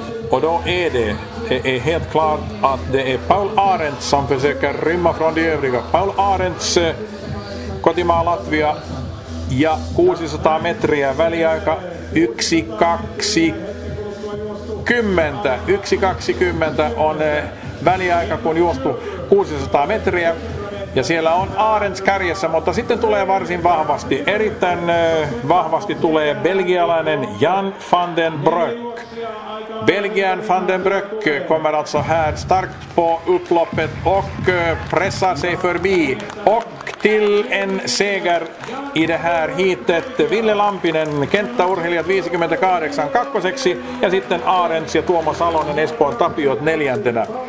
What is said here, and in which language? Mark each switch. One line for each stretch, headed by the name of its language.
Swedish: Och då är det är helt klart att det är Paul Arendts som försöker rymma från de övriga.
Finnish: Paul Arendts, kotimaa Latvia, ja 600 metriä väliaika 1.20. 1.20 on väliaika, kun juostu 600 metriä. Ja siellä on Arendts kärjessä, mutta sitten tulee varsin vahvasti, erittäin vahvasti tulee belgialainen Jan van den Broek.
Swedish: Belgian van den Broek kommer alltså här starkt på upploppet och pressar sig förbi. Och till en seger i det här hitet Ville Lampinen,
Finnish: kenttäurheilijat 58 kakkoseksi ja sitten Arendts ja Tuomo Salonen Espoon Tapiot neljäntenä.